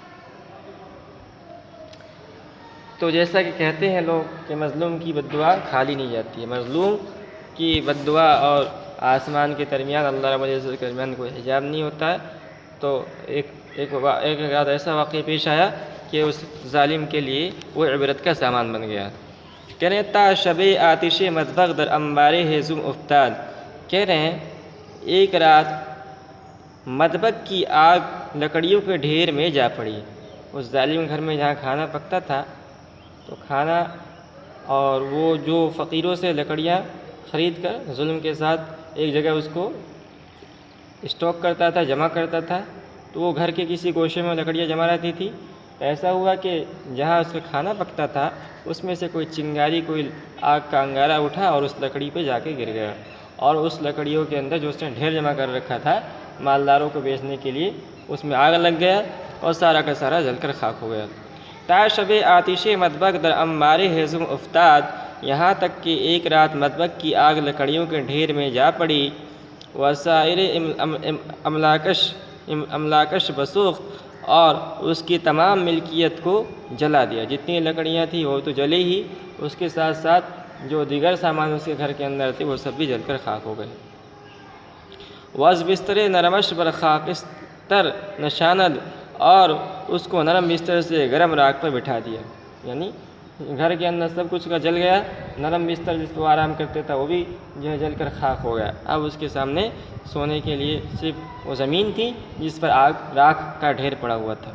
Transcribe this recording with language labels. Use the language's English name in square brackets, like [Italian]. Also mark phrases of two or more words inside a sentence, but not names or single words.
[Urdu] تو جیسا کہ کہتے ہیں لوگ کہ مظلوم کی بد دعا کھالی نہیں جاتی ہے، مظلوم کی بد دعا اور آسمان کے درمیان، اللہ رب العزت کے درمیان کوئی حجاب نہیں ہوتا ہے۔ تو ایک رات ایسا واقعہ پیش آیا کہ اس ظالم کے لیے وہ عبرت کا سامان بن گیا۔ کہہ رہے ہیں [Persian] تا شب آتش مطبخ در انبار ہیزم افتاد، [Urdu] کہہ رہے ہیں ایک رات مطبخ کی آگ لکڑیوں کے ڈھیر میں جا پڑی۔ اس ظالم گھر میں جہاں کھانا پکتا تھا، تو کھانا اور وہ جو فقیروں سے لکڑیاں خرید کر ظلم کے ساتھ ایک جگہ اس کو اسٹاک کرتا تھا، جمع کرتا تھا، تو وہ گھر کے کسی گوشے میں لکڑیاں جمع رہتی تھی۔ ایسا ہوا کہ جہاں اس میں کھانا پکتا تھا اس میں سے کوئی چنگاری، کوئی آگ کا انگارہ اٹھا اور اس لکڑی پہ جا کے گر گیا، اور اس لکڑیوں کے اندر جو اس نے ڈھیر جمع کر رکھا تھا مالداروں کو بیچنے کے لیے، اس میں آگ لگ گیا اور سارا کا سارا جل کر خاک ہو گیا۔ [Persian] تا شب آتش مطبخ در انبار ہیزم افتاد، [Urdu] یہاں تک کہ ایک رات مطبخ کی آگ لکڑیوں کے ڈھیر میں جا پڑی۔ [Persian] وسائر املاکش بسوخ، [Urdu] اور اس کی تمام ملکیت کو جلا دیا۔ جتنی لکڑیاں تھیں وہ تو جلے ہی، اس کے ساتھ ساتھ جو دیگر سامان اس کے گھر کے اندر تھے وہ سب بھی جل کر خاک ہو گئے۔ [Persian] وز بستر نرمش بر خاکستر نشاند، [Urdu] اور اس کو نرم بستر سے گرم راکھ پر بٹھا دیا، یعنی گھر کے اندر سب کچھ کا جل گیا، نرم بستر جس پر آرام کرتے تھا وہ بھی جو ہے جل کر خاک ہو گیا۔ اب اس کے سامنے سونے کے لیے صرف وہ زمین تھی جس پر راکھ کا ڈھیر پڑا ہوا تھا۔